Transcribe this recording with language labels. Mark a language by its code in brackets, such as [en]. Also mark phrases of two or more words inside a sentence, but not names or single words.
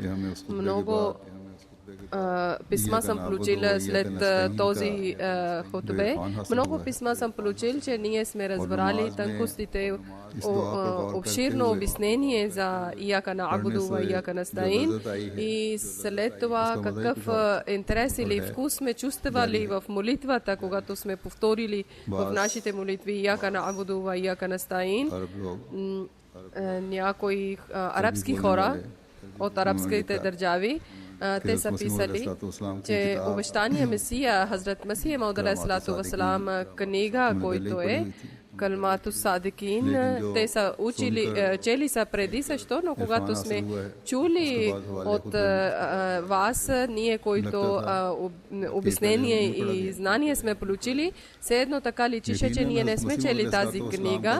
[bg] Много писма съм получила след този хутбе. Много писма съм получил, че ние сме разбрали тънкостите, обширно обяснение за [ar] إياك نعبد وإياك نستعين [bg] и след това какъв интерес или вкус сме чувствали в молитвата, когато сме повторили в нашите молитви [ar] إياك نعبد وإياك نستعين. [bg] Някои арабски хора от арабските държави те са писали, че обещания Месия, Хазрат Месия Мауд [ar] عليه الصلاة والسلام, [bg] книга, който е Калмату Садикин, те са чели са преди също, но когато сме чули от вас, ние, които обяснение и знание сме получили, все едно така личише, че ние не сме чели тази книга.